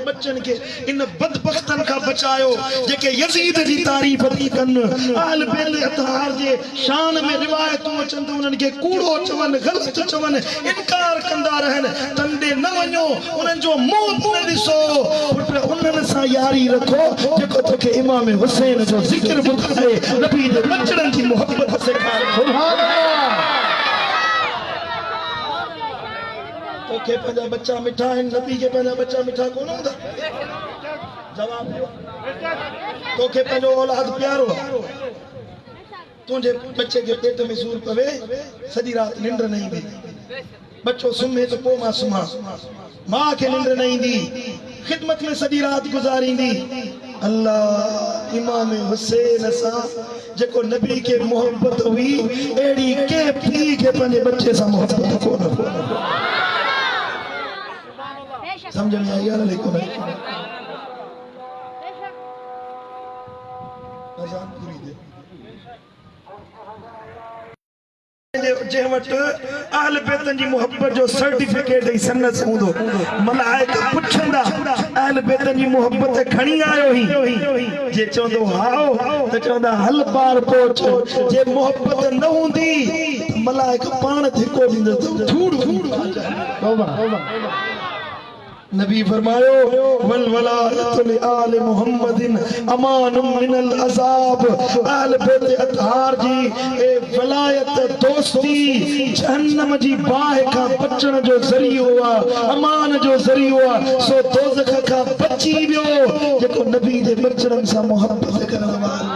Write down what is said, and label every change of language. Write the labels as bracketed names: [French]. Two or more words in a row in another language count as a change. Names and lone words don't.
[Sindhi] बच्चनि खे इन बदबख्तनि खां बचायो जेके यज़ीद जी तारीफ़ थी कनि अहल बैत अतहार जे शान में रिवायतूं अचनि थियूं उन्हनि खे कूड़ो चवनि ग़लति चवनि इनकार कंदा रहनि तंडे न वञो उन्हनि जो मुंहुं न ॾिसो पुट उन्हनि सां यारी रखो जेको तोखे इमाम हुसैन जो ज़िक्र ॿुधाए नबी जे बचड़नि जी मोहबत सेखारे [Arabic] سبحان الله [Sindhi] तोखे पंहिंजा बच्चा मिठा आहिनि नबी खे पंहिंजा बच्चा मिठा कोन हूंदा जवाब ॾियो तोखे पंहिंजो औलाद प्यारो आहे तुंहिंजे बच्चे के पेट में सूर पवे सॼी राति निंड न ईंदी बच्चो सुम्हे तो पोइ मां सुम्हां मां खे निंड न ईंदी ख़िदमत में सॼी राति गुज़ारींदी अल्लाह इमाम हुसैन सां जेको नबी खे मोहब्बत हुई अहिड़ी कंहिं पीउ खे पंहिंजे बच्चे सां मोहब्बत कोन [Urdu] سمجھ میں آئی یار [Sindhi] लेकिन अजान पूरी दे जे वट अहल बैतन जी मोहब्बत जो सर्टिफिकेट ही सनत हूंदो मलाइका पुछंदा अहल बैतन जी मोहब्बत खणी आयो ही जे चवंदो हाओ त चवंदा हल पार पहुच जे मोहब्बत न हूंदी मलाइका पाण धिको ॾींदो धूड़ तौबा नबी फरमायो [Arabic] والولاية لآل محمد أمان من العذاب [Sindhi] अहल बैत अतहार जी ए वलायत दोस्ती जहन्नम जी बाहि खां बचण जो ज़रियो आहे अमान जो ज़रियो आहे सो दोज़ख खां बची वियो जेको नबी जे बचड़नि सां मोहब्बत करण वारो